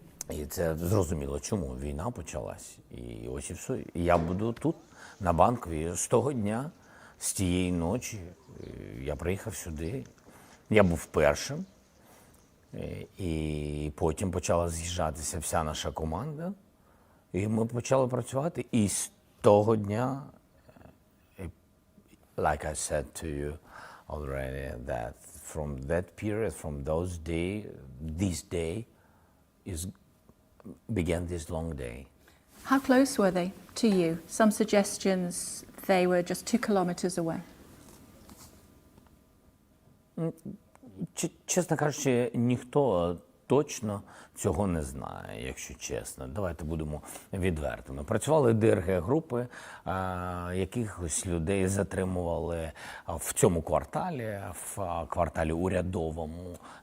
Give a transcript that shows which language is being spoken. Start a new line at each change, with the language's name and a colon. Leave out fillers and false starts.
Ukrainian: І це зрозуміло, чому війна почалась. І ось і все. І я буду тут, на Банковій, з того дня, з тієї ночі. Я приїхав сюди, я був першим, і потім почала з'їжджатися вся наша команда, і ми почали працювати. І з того дня,
English: like I said to you already, that from that period, from those days, this day began this long day. How close were they to you? Some suggestions they were just 2 kilometers away.
Ukrainian: Чесно кажучи, ніхто точно цього не знає, якщо чесно. Давайте будемо відвертими. Працювали ДРГ-групи, якихось людей затримували в цьому кварталі, в кварталі урядовому.